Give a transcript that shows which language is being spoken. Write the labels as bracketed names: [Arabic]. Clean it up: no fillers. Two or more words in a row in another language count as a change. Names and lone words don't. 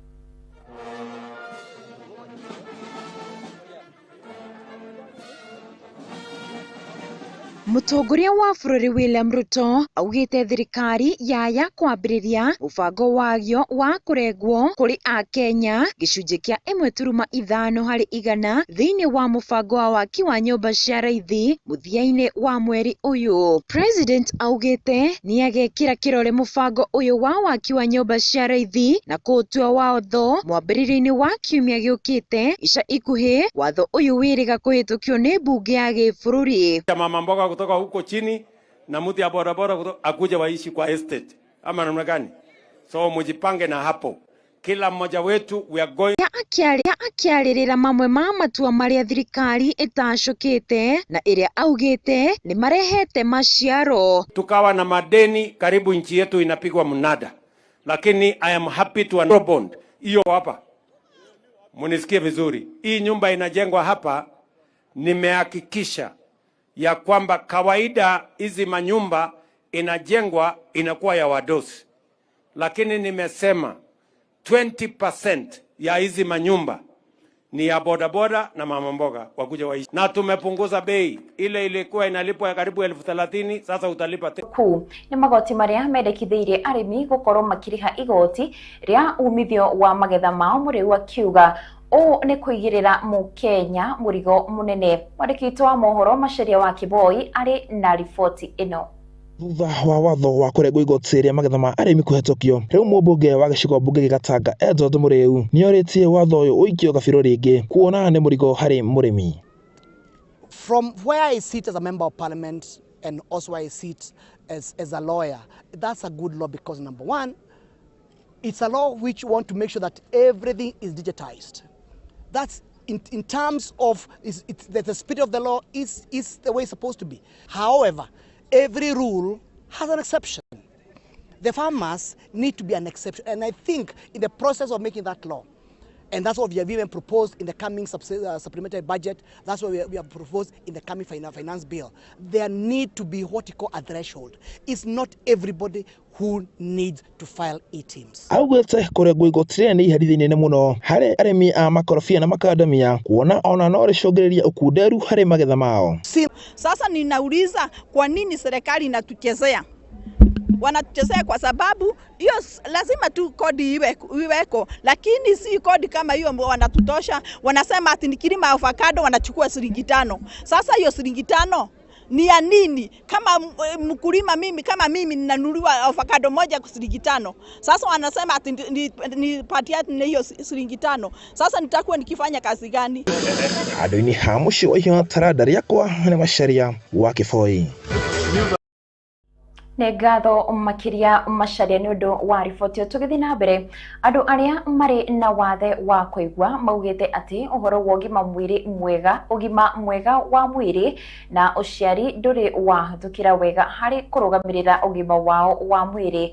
[Kikuyu] Mũtongoria wa bũrũri William Ruto augĩte thirikari yaya kwambĩrĩria mũbango wagio wa kũrengwo kũrĩ Akenya gĩcunjĩ kĩa 1.5 harĩ igana thĩinĩ wa mũbango wa waki wa nyũmba cia raithi mũthia-inĩ wa mweri ũyũ. President augĩte nĩ agekĩra kĩrore mũbango ũyũ wa waki wa nyũmba cia raithi na kũũtua watho mwambĩrĩrio-inĩ wa kiumia gĩũkĩte. Ica ikuhĩ watho ũyũ wĩrĩga kũhĩtũkio nĩ mbunge ya gĩbũrũri. [Swahili] Mama mboga kutoka huko chini na mtu ya bodaboda akuja waishi kwa estate ama namna gani? So mujipange na hapo, kila mmoja wetu [English] we are going. [Kikuyu] Akiarĩrĩra mamwe ma matua marĩa thirikari ĩtacũkĩte na ĩrĩa augĩte nĩ marehete maciaro. [Swahili] Tukawa na madeni karibu nchi yetu inapigwa mnada, lakini [English] I am happy to announce [Swahili] bond hiyo hapa. Munisikie vizuri, hii nyumba inajengwa hapa, nimehakikisha ya kwamba kawaida hizi manyumba inajengwa inakuwa ya wadosi, lakini nimesema 20% ya hizi manyumba ni ya bodaboda na mama mboga wakuja waishi, na tumepunguza bei. Ile ilikuwa inalipwa ya karibu 30,000 sasa utalipa [Kikuyu] kuu ni magoti marĩa mendekithĩirie arĩmi gũkorwo makĩrĩha igoti rĩa umithio wa magetha mao. Mũrĩu akiuga o nĩ kũigĩrĩra Mũkenya mũrigo mũnene. Mwandĩki wa mohoro Macharia wa Kiboi arĩ na riboti ĩno. Thutha wa watho wa kũrengwo igoti rĩa magetha ma arĩmi kũhetũkio, rĩu mũmbunge wa gĩcigo mbunge gĩgatanga Edward Mũrĩu nĩorĩtie watho ũyũ ũikio gabiro rĩngĩ kuona nĩ mũrigo harĩ mũrĩmi. [English] From where I sit as a member of parliament and also I sit as a lawyer, that's a good law because number one, it's a law which want to make sure that everything is digitized. That's in terms of the spirit of the law is the way it's supposed to be. However, every rule has an exception. The farmers need to be an exception, and I think in the process of making that law, and that's what we have even proposed in the coming supplementary budget, that's what we have proposed in the coming finance bill. There need to be what you call a threshold. It's not everybody who needs to file e-teams. [Kikuyu] Augĩte kũrengwo igoti rĩrĩa nĩ iherithia inene mũno harĩ arĩmi a makorobia na makadamia kuona ona no rĩcũngĩrĩria ũkunderu harĩ magetha mao. [Swahili] Sasa ninauliza kwa nini serikali inatuchezea? Wanatuchezea kwa sababu hiyo lazima tu kodi iweko, lakini si kodi kama hiyo wanatutosha. Wanasema ati nikilima avocado wanachukua $5. Sasa hiyo $5 ni ya nini? Kama mkulima kama mimi ninanunua avocado moja kwa $5. Sasa wanasema ati nipatie hiyo $5. Sasa nitakuwa nikifanya kazi gani? [Kikuyu] Handũ-inĩ ha mũciĩ wa ihiga taranda rĩakwa nĩ Macharia wa Kiboi. Nĩ ngatho makĩria Macharia nĩ ũndũ wa riboti ĩyo. Tũgĩthiĩ na mbere, andũ arĩa marĩ na wathe wa kũigua maugĩte atĩ ũhoro wa ũgima mwega wa mwĩrĩ na ũciari ndũrĩ wahĩtũkĩra wega harĩ kũrũgamĩrĩra ũgima wao wa mwĩrĩ.